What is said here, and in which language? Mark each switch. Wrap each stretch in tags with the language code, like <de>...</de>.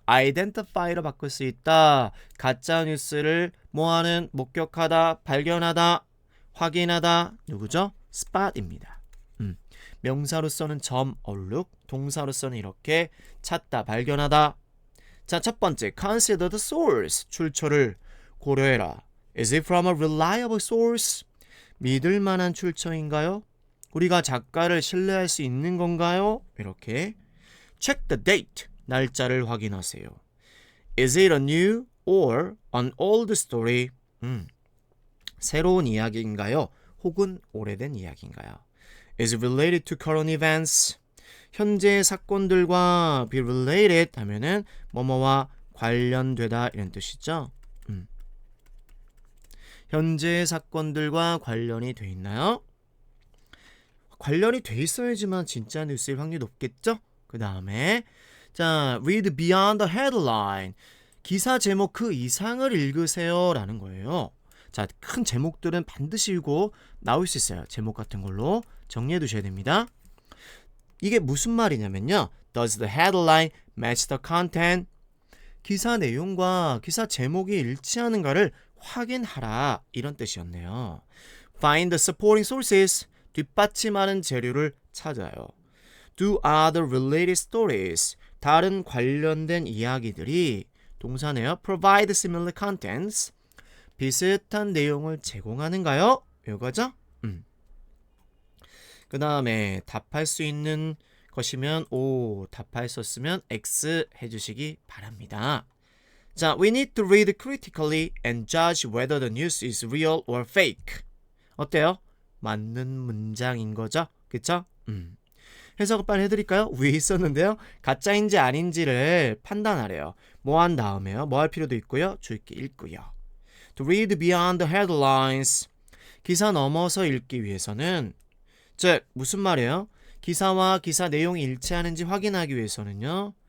<ko>identify로 바꿀 수 있다. 가짜 뉴스를 뭐하는, 목격하다, 발견하다, 확인하다. 누구죠? spot입니다. 명사로서는 점, 얼룩, 동사로서는 이렇게 찾다, 발견하다. 자, 첫 번째,</ko> <en>consider the source,</en> <ko>출처를 고려해라.</ko> <en>Is it from a reliable source?</en> <ko>믿을 만한 출처인가요? 우리가 작가를 신뢰할 수 있는 건가요? 이렇게.</ko> <en>Check the date,</en> <ko>날짜를 확인하세요.</ko> <en>Is it a new or an old story?</en> <ko>새로운 이야기인가요? 혹은 오래된 이야기인가요?</ko> <en>Is it related to current events?</en> <ko>현재 사건들과 be related 하면은 뭐뭐와 관련되다 이런 뜻이죠. 현재 사건들과 관련이 돼 있나요? 관련이 돼 있어야지만 진짜 뉴스일 확률이 높겠죠? 그 다음에 자,</ko> <en>read beyond the headline.</en> <ko>기사 제목 그 이상을 읽으세요 라는 거예요. 자, 큰 제목들은 반드시 읽고 나올 수 있어요. 제목 같은 걸로 정리해 두셔야 됩니다. 이게 무슨 말이냐면요.</ko> <en>Does the headline match the content?</en> <ko>기사 내용과 기사 제목이 일치하는가를 확인하라 이런 뜻이었네요.</ko> <en>Find the supporting sources.</en> <ko>뒷받침하는 재료를 찾아요.</ko> <en>Do other related stories.</en> <ko>다른 관련된 이야기들이 동사네요.</ko> <en>Provide similar contents.</en> <ko>비슷한 내용을 제공하는가요? 이거죠? 그 다음에 답할 수 있는 것이면 O, 답할 수 없으면 X 해주시기 바랍니다.</ko> <en>자, we need to read critically and judge whether the news is real or fake.</en> <ko>어때요? 맞는 문장인 거죠? 그쵸? 해석을 빨리 해드릴까요? 위에 있었는데요. 가짜인지 아닌지를 판단하래요. 뭐 한 다음에요. 뭐 할 필요도 있고요. 줄기 읽고요.</ko> <en>To read beyond the headlines.</en> <ko>기사 넘어서 읽기 위해서는 즉 무슨 말이에요? 기사와 기사 내용이 일치하는지 확인하기 위해서는요.</ko>